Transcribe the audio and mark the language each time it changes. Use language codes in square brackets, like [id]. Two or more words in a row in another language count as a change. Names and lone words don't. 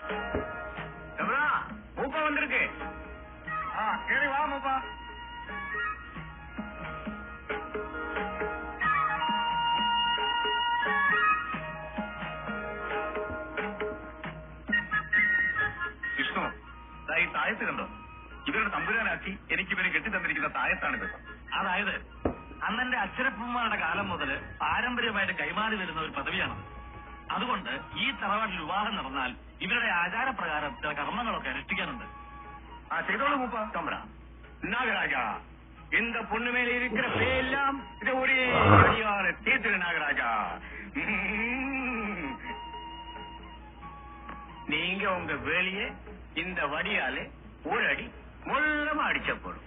[ta] மூப்பா வந்திருக்கு. சரி வா மூப்பா. [ml] വിഷ്ണു, ഈ തായത്ത് കണ്ടോ? ഇവരുടെ തമ്പുരാനാക്കി എനിക്ക് ഇവരെ കെട്ടിത്തന്നിരിക്കുന്ന തായത്താണിത്. അതായത് അന്നന്റെ അച്ഛനപ്പന്മാരുടെ കാലം മുതൽ പാരമ്പര്യമായിട്ട് കൈമാറി വരുന്ന ഒരു പദവിയാണ്. അതുകൊണ്ട് ഈ തറവാട്ടിൽ വിവാഹം നടന്നാൽ ഇവരുടെ ആചാരപ്രകാരം ചില കർമ്മങ്ങളൊക്കെ അനുഷ്ഠിക്കാനുണ്ട്. ചെയ്തോളൂ മൂപ്പ. [ta] തമ്പ്ര நாகராஜா, இந்த பொண்ணு மேல இருக்கிற பேயெல்லாம் இதை ஒரே அடியார தீர்த்துரு நாகராஜா. நீங்க உங்க வேலையை இந்த வடியாலே ஒரு அடி மொல்லமா அடிச்ச போடும்.